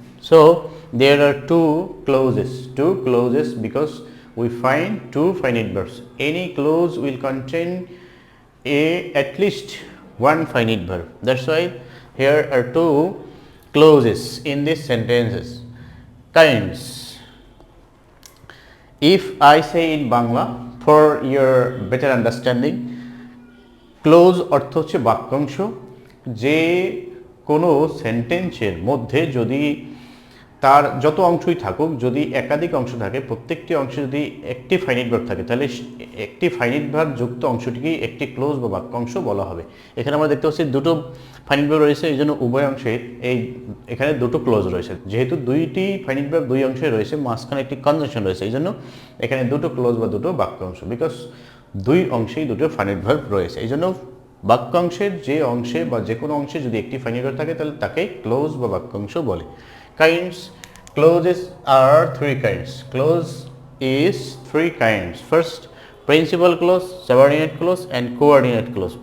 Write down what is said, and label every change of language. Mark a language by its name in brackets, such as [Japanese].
[English] So there are two clauses because we find two finite verbs. Any clause will contain at least one finite verb. That's why here are two clauses in these sentences. Kinds. If I say in Bangla for your better understanding, [Bangla] clause অর্থ হচ্ছে বাক্যাংশ, যে কোনো সেন্টেন্সের মধ্যে যদি তার যত অংশই থাকুক, যদি একাধিক অংশ থাকে, প্রত্যেকটি অংশে যদি একটি ফাইনাইট ভার্ব থাকে, তাহলে একটি ফাইনাইট ভার্ব যুক্ত অংশটিকেই একটি ক্লোজ বা বাক্যাংশ বলা হবে। এখানে আমরা দেখতে পাচ্ছি দুটো ফাইনাইট ভার্ব রয়েছে, এই জন্য উভয় অংশে এখানে দুটো ক্লোজ রয়েছে। যেহেতু দুইটি ফাইনাইট ভার্ব দুই অংশে রয়েছে, মাঝখানে একটি কনজাংশন রয়েছে, এই জন্য এখানে দুটো ক্লোজ বা দুটো বাক্যাংশ, বিকজ দুই অংশেই দুটো ফাইনাইট ভার্ব রয়েছে। এই জন্য বাক্যাংশের যে অংশে বা যে কোনো অংশে যদি একটি ফাইনাইট ভার্ব থাকে, তাহলে তাকে ক্লোজ বা বাক্যাংশ বলে। [English] Kinds. Clauses are three kinds. Clause is three kinds. First, principal clause, subordinate clause, and coordinate clause.